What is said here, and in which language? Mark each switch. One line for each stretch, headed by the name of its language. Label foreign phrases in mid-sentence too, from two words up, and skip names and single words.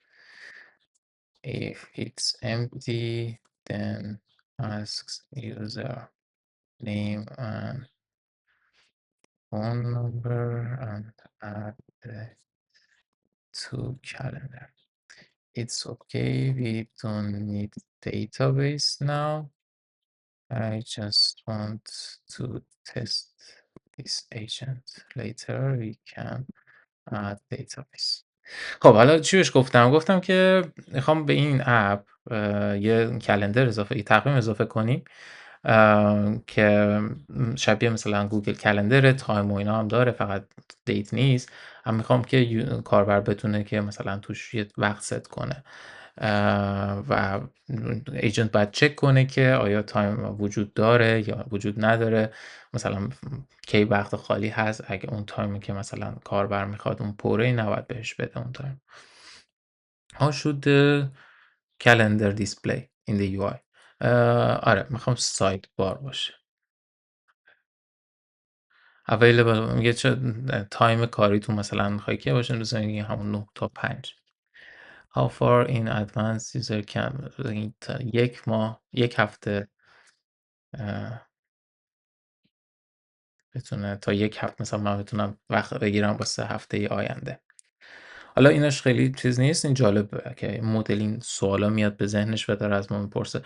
English: If it's empty, then asks user name and phone number and add the to calendar. It's okay, we don't need database now. I just want to test this agent. Later we can add database.
Persian: خب حالا چی بهش گفتم که میخوام به این اپ یه کلندر اضافه، یه تقویم اضافه کنیم که شبیه مثلا گوگل کلندر تایم و اینا هم داره، فقط دیت نیست. من میخوام که کاربر بتونه که مثلا توش یه وقت ست کنه و ایجنت باید چک کنه که آیا تایم وجود داره یا وجود نداره، مثلا کی وقت خالی هست، اگه اون تایمی که مثلا کاربر میخواد اون پره نباید بهش بده اون تایم.
English: How should the calendar display in the UI؟
Persian: آره میخوام سایت بار باشه. available میگه چه تایم کاریتون مثلا میخوای که باشه، مثلا میگه همون 9 تا 5.
English: How far in advance user can
Persian: این تا یک ماه، یک هفته بتونه، تا یک هفته مثلا من بتونم وقت بگیرم واسه هفته آینده. حالا اینش خیلی چیز نیست، این جالبه که مدل این سوالا میاد به ذهنش و داره از ما میپرسه.